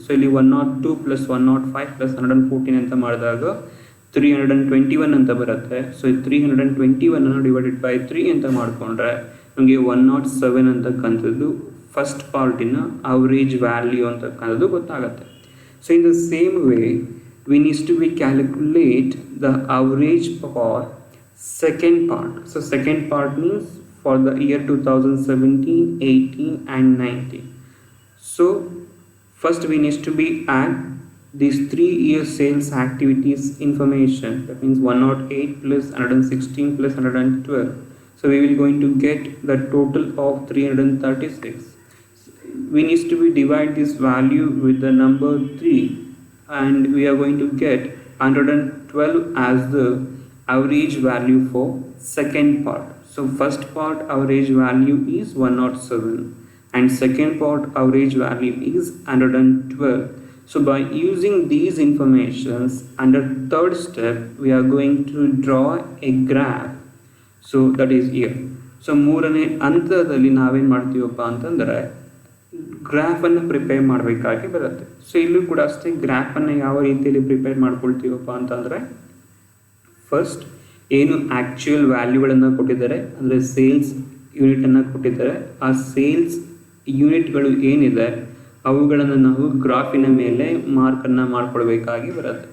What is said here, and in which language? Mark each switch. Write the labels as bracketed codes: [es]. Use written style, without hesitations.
[kn] So ಇಲ್ಲಿ 102 + 105 + 114 ಅಂತ ಮಾಡಿದಾಗ 321 ಅಂತ ಬರುತ್ತೆ. ಸೊ 321 ಡಿವೈಡೆಡ್ ಬೈ 3 ಅಂತ ಮಾಡಿಕೊಂಡ್ರೆ ನಮಗೆ 107 ಅಂತಕ್ಕಂಥದ್ದು ಫಸ್ಟ್ ಪಾರ್ಟಿನ ಅವರೇಜ್ ವ್ಯಾಲ್ಯೂ ಅಂತಕ್ಕಂಥದ್ದು ಗೊತ್ತಾಗುತ್ತೆ. [en] So in the same way, we need to calculate the average for second part. So second part means for the year 2017, 18 and 19. So first we need to add these 3-year sales activities information. That means 108 plus 116 plus 112. So we will going to get the total of 336. We need to divide this value with the number 3 and we are going to get 112 as the average value for second part. So first part average value is 107 and second part average value is 112. So by using these informations under third step we are going to draw a graph. So that is here. [kn] So ಮೂರನೇ ಹಂತದಲ್ಲಿ ನಾವೇನು ಮಾಡ್ತೀವಪ್ಪ ಅಂತಂದರೆ ಗ್ರಾಫನ್ನು prepare ಮಾಡಬೇಕಾಗಿ ಬರುತ್ತೆ. So ಇಲ್ಲೂ ಕೂಡ ಅಷ್ಟೇ ಗ್ರಾಫನ್ನು ಯಾವ ರೀತಿಯಲ್ಲಿ ಪ್ರಿಪೇರ್ ಮಾಡ್ಕೊಳ್ತೀವಪ್ಪ ಅಂತಂದರೆ ಫಸ್ಟ್ ಏನು ಆ್ಯಕ್ಚುಯಲ್ ವ್ಯಾಲ್ಯೂಗಳನ್ನು ಕೊಟ್ಟಿದ್ದಾರೆ ಅಂದರೆ ಸೇಲ್ಸ್ ಯೂನಿಟನ್ನು ಕೊಟ್ಟಿದ್ದಾರೆ, ಆ ಸೇಲ್ಸ್ ಯೂನಿಟ್ಗಳು ಏನಿದೆ ಅವುಗಳನ್ನು ನಾವು ಗ್ರಾಫಿನ ಮೇಲೆ ಮಾರ್ಕನ್ನು ಮಾಡ್ಕೊಳ್ಬೇಕಾಗಿ ಬರುತ್ತೆ.